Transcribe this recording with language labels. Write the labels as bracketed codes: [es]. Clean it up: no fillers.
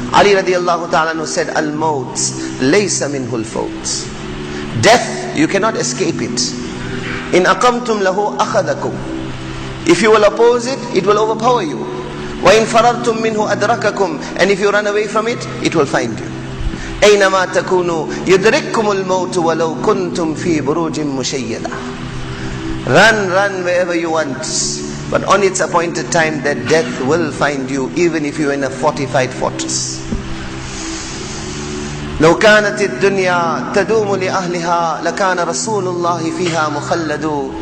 [en] Ali radiallahu ta'ala said, [ar] Al-maut laysa minhu al-fawt. [en] Death, you cannot escape it. [ar] In aqamtum lahu akhadakum. [en] If you will oppose it, it will overpower you. [ar] Wa in farartum minhu adrakakum. [en] And if you run away from it, it will find you. [ar] أينما تكونوا يدرككم الموت ولو كنتم في بروج مشيدة. [en] Run wherever you want, but on its appointed time that death will find you, even if you are in a fortified fortress. [ar] لو كانت الدنيا تدوم لأهلها لكان رسول الله فيها مخلد.